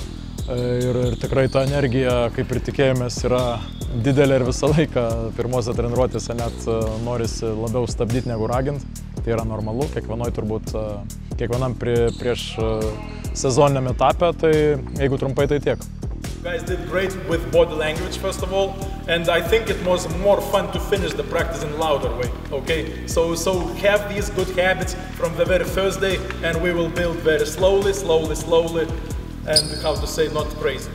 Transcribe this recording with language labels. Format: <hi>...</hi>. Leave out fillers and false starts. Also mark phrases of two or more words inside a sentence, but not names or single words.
<lt>Ir tikrai ta energija, kaip ir tikėjomės, yra didelė ir visą laiką pirmose treniruotėse net norisi labiau stabdyti negu raginti. Tai yra normalu, kiekvienam prieš sezoniniam etape, tai jeigu trumpai, tai tiek.</lt> <en>You guys did great with body language, first of all, and I think it was more fun to finish the practice in a louder way, okay? So have these good habits from the very first day, and we will build very slowly, and how to say, not crazy.</en>